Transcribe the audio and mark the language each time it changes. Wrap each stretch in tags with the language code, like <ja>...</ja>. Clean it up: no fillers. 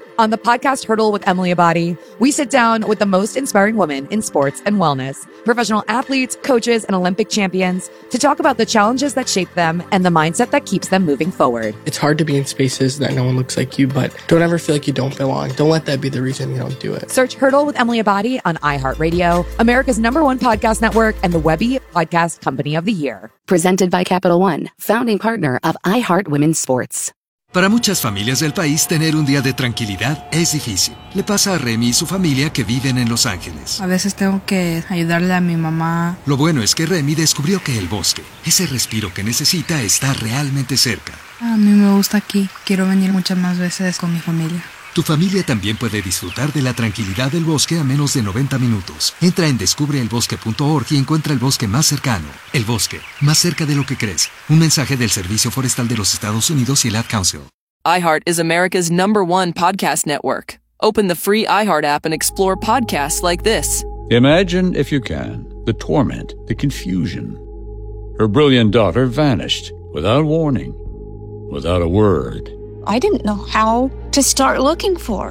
<en>On the podcast Hurdle with Emily Abadi, we sit down with the most inspiring women in sports and wellness, professional athletes, coaches, and Olympic champions, to talk about the challenges that shape them and the mindset that keeps them moving forward. It's hard to be in spaces that no one looks like you, but don't ever feel like you don't belong. Don't let that be the reason you don't do it. Search Hurdle with Emily Abadi on iHeartRadio, America's number one podcast network, and the Webby Podcast Company of the Year. Presented by Capital One, founding partner of iHeart Women's Sports.</en> <es>Para muchas familias del país, tener un día de tranquilidad es difícil. Le pasa a Remy y su familia que viven en Los Ángeles. A veces tengo que ayudarle a mi mamá. Lo bueno es que Remy descubrió que el bosque, ese respiro que necesita, está realmente cerca. A mí me gusta aquí. Quiero venir muchas más veces con mi familia. Tu familia también puede disfrutar de la tranquilidad del bosque a menos de 90 minutos. Entra en descubreelbosque.org y encuentra el bosque más cercano. El bosque, más cerca de lo que crees. Un mensaje del Servicio Forestal de los Estados Unidos y el Ad Council.</es> <en>iHeart is America's number one podcast network. Open the free iHeart app and explore podcasts like this. Imagine, if you can, the torment, the confusion. Her brilliant daughter vanished without warning, without a word. I didn't know how to start looking for.</en>